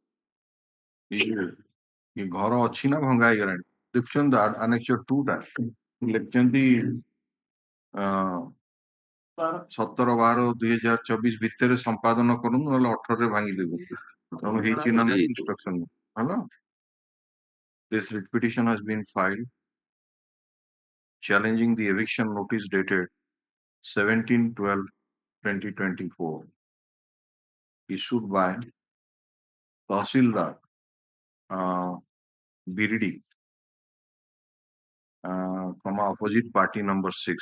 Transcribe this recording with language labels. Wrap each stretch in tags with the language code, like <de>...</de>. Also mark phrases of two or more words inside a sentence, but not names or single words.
<or>ଏ ଘର ଅଛି ନା ଭଙ୍ଗା ହେଇଗଲାଣି ଦେଖୁଛନ୍ତି annexure 2 ଟା ଲେଖିଛନ୍ତି 17/12/2024 ଭିତରେ ସମ୍ପାଦନ କରନ୍ତୁ ନହେଲେ 18 ରେ ଭାଙ୍ଗିଦେବୁ ତେଣୁ ହେଇଛି ନା ନାହିଁ ଇନ୍ସଟ୍ରକ୍ସନ ହେଲା</or> <en>this petition has been filed challenging the eviction notice dated 17/12/2024 issued by Tahsildar Biridi from opposite party number 6.</en>